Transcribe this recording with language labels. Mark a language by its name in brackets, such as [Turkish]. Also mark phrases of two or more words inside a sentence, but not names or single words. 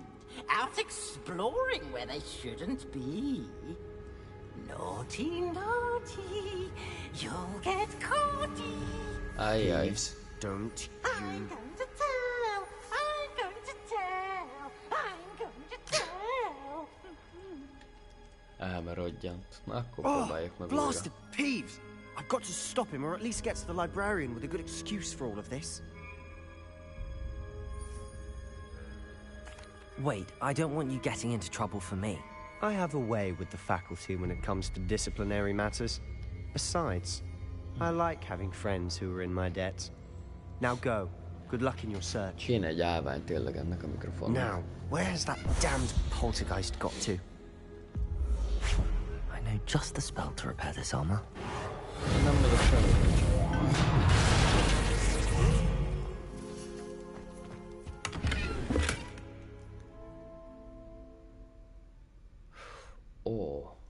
[English] Out exploring where they shouldn't be. Naughty, naughty, you'll get caughty. [Hungarian] Ajjaj. [English] Thieves, don't I'm you... going to tell, I'm going to tell, I'm going to tell. Elmerodjant. [Hungarian] Na akkor próbáljuk meg újra. [English] Blasted Peeves! I've got to stop him, or at least get to the librarian with a good excuse for all of this. Wait, I don't want you getting into trouble for me. I have a way with the faculty when it comes to disciplinary matters. Besides, I like having friends who are in my debt. Now go. Good luck in your search. [Hungarian] Kéne egy állvány tényleg ennek a mikrofonnak. [English] Now, where has that damned poltergeist got to? I know just the spell to repair this armor. [Hungarian] Nem tudok semmit. Ó.